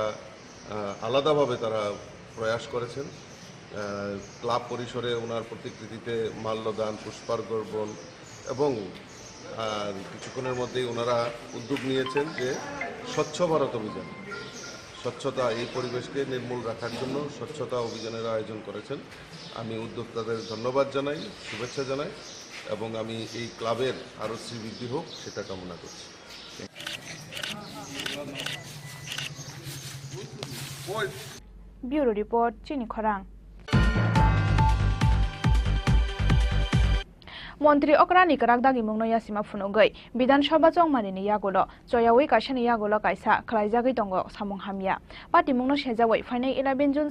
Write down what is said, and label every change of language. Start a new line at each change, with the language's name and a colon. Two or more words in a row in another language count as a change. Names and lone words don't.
Bangla: আলাদাভাবে তারা প্রয়াস করেছেন ক্লাব পরিসরে ওনার প্রতিকৃতিতে মাল্যদান পুষ্পার্ঘ্যর্পণ এবং কিছুক্ষণের মধ্যেই ওনারা উদ্যোগ নিয়েছেন যে স্বচ্ছ ভারত অভিযান স্বচ্ছতা এই পরিবেশকে নির্মূল রাখার জন্য স্বচ্ছতা অভিযানের আয়োজন করেছেন আমি উদ্যোক্তাদের ধন্যবাদ জানাই শুভেচ্ছা জানাই এবং আমি এই ক্লাবের আরও শ্রীবৃদ্ধি হোক সেটা কামনা করছি
English: Bureau Report
Kok Borok: Chini Khorang Montri Okrani Karakdagi Mungno Yasima Funogai Bidan Sabha Chongmani ni Yagulo Joyawi Kashani Yagulo Kaisa Khlaijagi Tongo Samung Hamya Pati Mungno Shejawai Fainai 11 June